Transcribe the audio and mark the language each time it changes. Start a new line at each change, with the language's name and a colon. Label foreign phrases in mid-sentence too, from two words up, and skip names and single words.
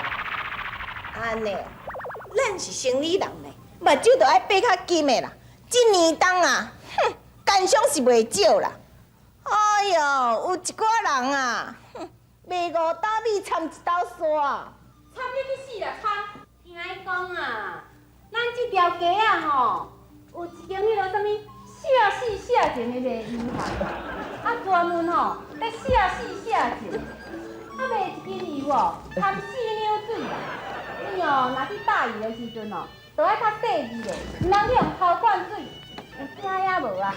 Min Nan Chinese: 安尼，咱是生理人呢，目睭就爱闭较紧的啦。这年冬啊，哼，干伤是袂少啦。哎哟，有一寡人啊，哼，卖5担米掺一斗沙。差你去死啦！哈，听伊讲啊，咱这条街啊吼，有一间迄落啥物写死写钱的卖银行，啊专门吼咧写死写钱，啊卖一斤油哦，含4两水啦。你哦，若去大鱼的时阵哦，就爱较细致咧，唔通去用偷灌水，有听也无啊？